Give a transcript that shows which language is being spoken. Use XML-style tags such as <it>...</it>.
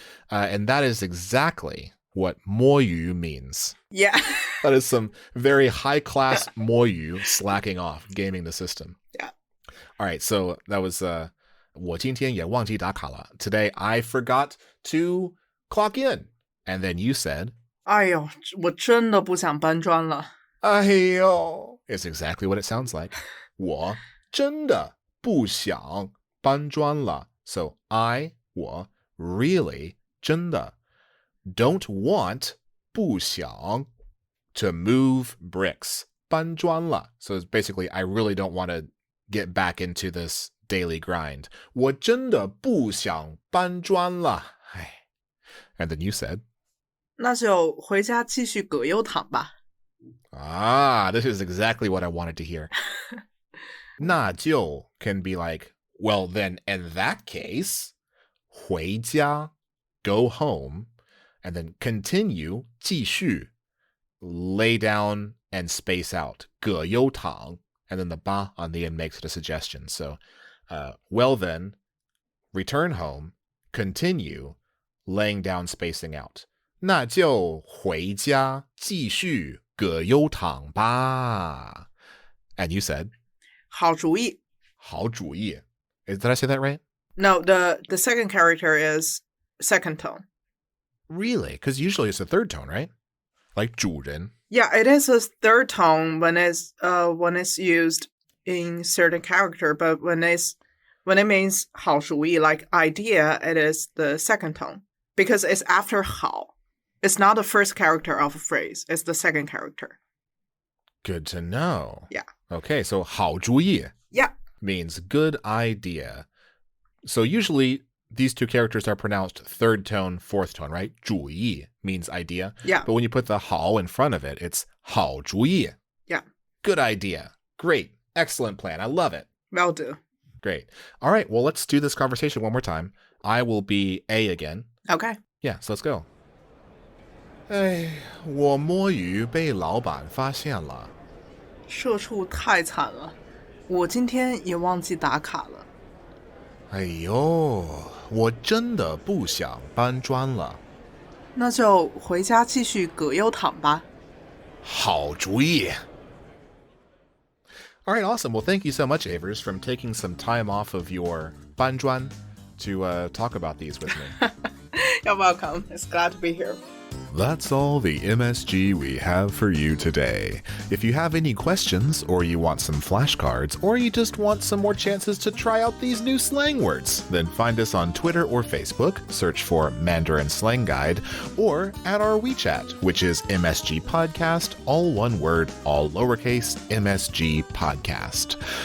<en>And that is exactly what 摸鱼 means. Yeah. That is some very high-class 摸鱼 slacking off, gaming the system. Yeah. All right, so that was</en> <zh>我今天也忘记打卡了.</zh> <en>Today I forgot to clock in. And then you said,</en> <zh>哎呦，我真的不想搬砖了。</zh> <en>哎呦, is exactly what it sounds like.</en> <zh>我真的不想搬砖了.</zh> <en>So我really 真的 don't want 不想 to move bricks.</en> <zh>搬砖了.</zh> <en>So it's basically I really don't want to get back into this daily grind.</en> <zh>我真的不想搬砖了.</zh> <en>And then you said,</en> <zh>那就回家继续葛优躺吧。</zh> <en>Ah, this is exactly what I wanted to hear. 那就 can be like, well then in that case, 回家 go home, and then continue 继续 lay down and space out 葛优躺, and then the ba on the end makes it a suggestion. So, well then, return home, continue laying down spacing out.</en> <zh>那就回家继续葛优躺吧.</zh> <en>And you said,</en> <zh>好主意。</zh> <en>好主意.Did I say that right? No, the second character is second tone. Really? Because usually it's a third tone, right? Like 主人. Yeah, it is a third tone when it's used in certain character, but when it means 好主意, like idea, it is the second tone because it's after 好. It's not the first character of a phrase. It's the second character. Good to know. Yeah. Okay, so 好主意 Yeah. means good idea. So usually these two characters are pronounced third tone, fourth tone, right? 主意 means idea. Yeah. But when you put the 好 in front of it, it's 好主意. Yeah. Good idea. Great. Excellent plan. I love it. Will do. Great. All right. Well, let's do this conversation one more time. I will be A again. Okay. Yeah, so let's go.</en> <zh>哎，我摸鱼被老板发现了。社畜太惨了，我今天也忘记打卡了。哎呦，我真的不想搬砖了。那就回家继续葛优躺吧。好主意。</zh> <en>All right, awesome. Well, thank you so much, Avers, from taking some time off of your 搬砖 to talk about these with me. You're welcome. It's glad to be here. That's all the MSG we have for you today. If you have any questions, or you want some flashcards, or you just want some more chances to try out these new slang words, then find us on Twitter or Facebook, search for Mandarin Slang Guide, or at our WeChat, which is MSG Podcast, all one word, all lowercase, MSG Podcast.</en>